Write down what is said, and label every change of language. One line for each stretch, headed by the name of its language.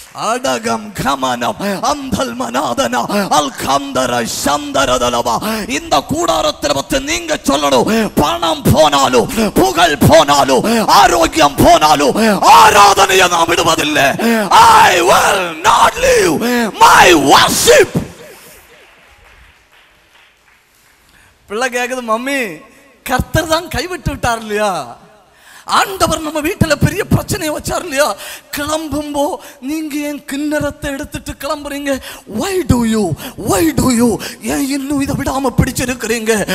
Tamil: அடகம் கமனம் அந்தல் மனாதனா அல்கந்தர சந்தரதலவா. இந்த கூடாரத்தை பத்தி நீங்க சொல்லணும். பணம் போனாலும், புகழ் போனாலும், ஆரோக்கியம் போனாலும் ஆராதனையை நாம் விடுவதில்லை.
English: I will not leave my worship.
Tamil: பிள்ளை கேக்குது, மம்மி கர்த்தர் தான் கைவிட்டு விட்டார் இல்லையா? ஆண்டவர் நம்ம வீட்டுல பெரிய பிரச்சனையை வச்சார் இல்லையா? கிளம்பும்போ நீங்க ஏன் கிண்ணறத்தை எடுத்துட்டு கிளம்புறீங்க?
English: why do you
Tamil: ஏன் இன்னும் இதை விடாம பிடிச்சிருக்கிறீங்க?